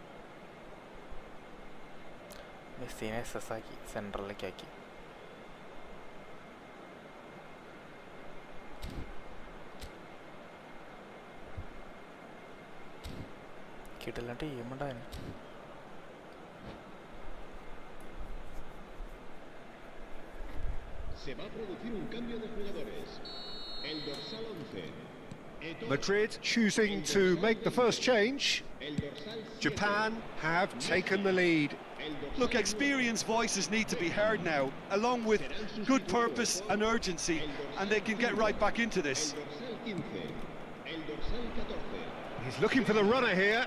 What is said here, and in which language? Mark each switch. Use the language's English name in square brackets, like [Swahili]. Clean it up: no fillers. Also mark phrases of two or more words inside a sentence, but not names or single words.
[Malayalam] മെസ്സിനെ SS ആക്കി, സെൻട്രലിലേക്ക് ആക്കി. കിട്ടില്ല ടീമുണ്ടായിരുന്നു. [Spanish] Se va a producir un cambio de jugadores. El dorsal 11. [English] Madrid choosing to make the first change. Japan have taken the lead. Look, experienced voices need to be heard now, along with good purpose and urgency, and they can get right back into this. He's looking for the runner here.